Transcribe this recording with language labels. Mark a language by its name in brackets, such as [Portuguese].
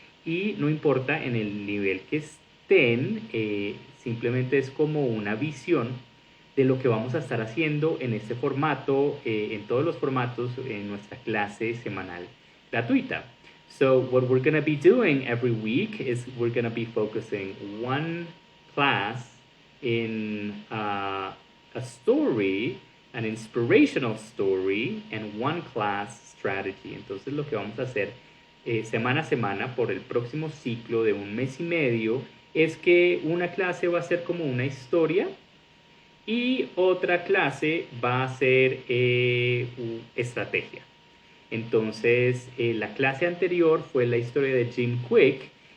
[Spanish] Y no importa en el nivel que estén, simplemente es como una visión de lo que vamos a estar haciendo en este formato, en todos los formatos, en nuestra clase semanal gratuita. [English] So what we're going to be doing every week is we're going to be focusing one class in a story, an inspirational story, and one class strategy. [Spanish] Entonces lo que vamos a hacer semana a semana por el próximo ciclo de un mes y medio es que una clase va a ser como una historia y otra clase va a ser estrategia. Entonces, la clase anterior fue la historia de Jim Quick.